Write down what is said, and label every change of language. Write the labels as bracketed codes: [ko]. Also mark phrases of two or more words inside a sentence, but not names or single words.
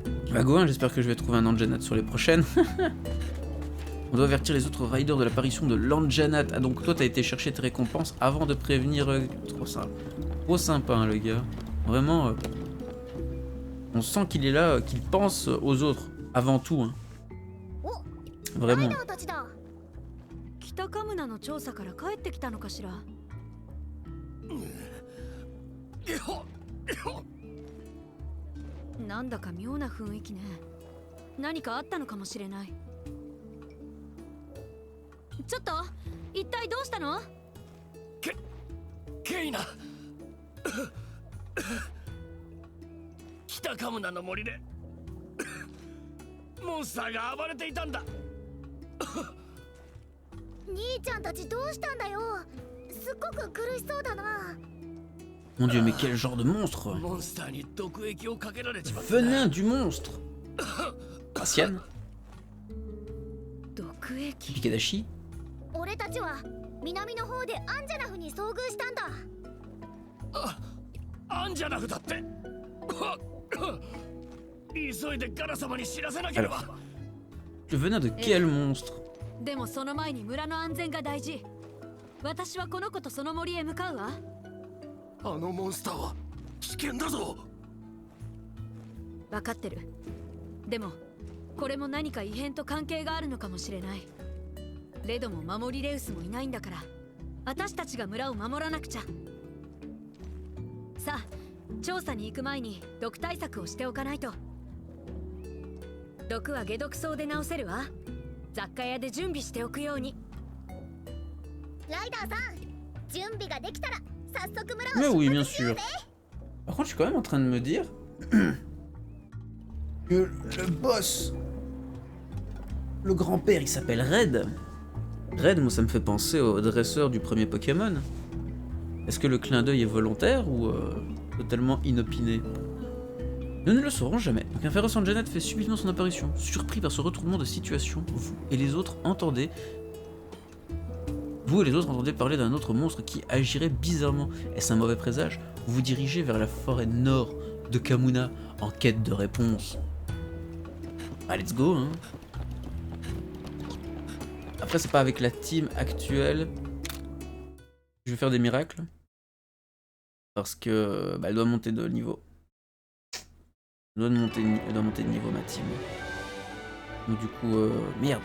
[fr] Bah Gohan, j'espère que je vais trouver un Anjanat sur les prochaines. On doit avertir les autres riders de l'apparition de l'Anjanat. Ah donc toi t'as été chercher tes récompenses avant de prévenir... trop sympa. Trop sympa hein, le gars. Vraiment... on sent qu'il est là, qu'il pense aux autres. Avant tout. Hein. Vraiment. [ja] 北カムナの調査から帰ってきたのかしら。なんだか妙な雰囲気ね。何かあったのかもしれない。ちょっと一体どうしたの？ケイナ北カムナの森でモンスターが暴れていたんだ。兄ちゃんたちどうしたんだよ。すっごく苦しそうだな。 [fr] Mon dieu, mais quel genre de monstre! [ja] モンスターに毒液をかけられちまった。 [fr] Venin du monstre! Asian? [ja] 毒液。 Pikadashi? 俺たちは南の方でアンジャナフに遭遇したんだ。アンジャナフだって。急いでガラ様に知らせなければ。 [fr] Le venin de quel monstre? [ja] でもその前に村の安全が大事。私はこの子とその森へ向かうわ。あのモンスターは危険だぞ。分かってる。でもこれも何か異変と関係があるのかもしれない。レドも守りレウスもいないんだから、私たちが村を守らなくちゃ。さあ、調査に行く前に毒対策をしておかないと。毒は解毒草で治せるわ。雑貨屋で準備しておくように。ライダーさん、準備ができたら早速村 [fr] Mais [ja] を [fr] oui, [ja] 出 [fr] bien [ja] 発しよう [fr] sûr. [ja] ぜ。 [fr] Par contre, je suis quand même en train de me dire que le boss, le grand-père, il s'appelle Red. Red, moi, ça me fait penser au dresseur du premier Pokémon. Est-ce que le clin d'œil est volontaire ou totalement inopiné? Nous ne le saurons jamais. Donc un féroce Anjanat fait subitement son apparition. Surpris par ce retournement de situation, vous et les autres entendez parler d'un autre monstre qui agirait bizarrement. Est-ce un mauvais présage? Vous vous dirigez vers la forêt nord de Kamuna en quête de réponse. [en] Ah, let's go, [fr] hein. Après, c'est pas avec la team actuelle. Je vais faire des miracles. Parce que bah, elle doit monter de niveau. Elle doit monter de niveau, ma team. Donc du coup, merde.